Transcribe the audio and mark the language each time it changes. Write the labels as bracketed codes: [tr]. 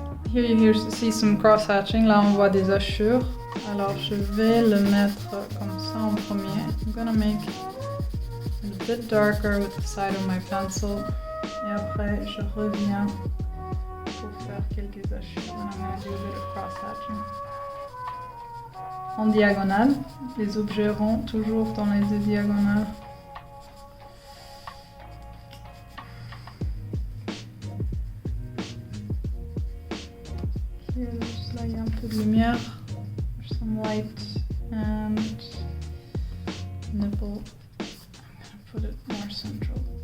[en] Here you see some cross-hatching. [fr] Là, on voit des hachures. Alors, je vais le mettre comme ça en premier. [en] I'm gonna make it a bit darker with the side of my pencil. [fr] Et après, je reviens pour faire quelques hachures. [en] And I'm going to do a bit of cross-hatching. [fr] En diagonale, les objets ronds toujours dans les deux diagonales. Juste là, il y a un peu de lumière. [en] There's some light and nipple. I'm going to put it more central.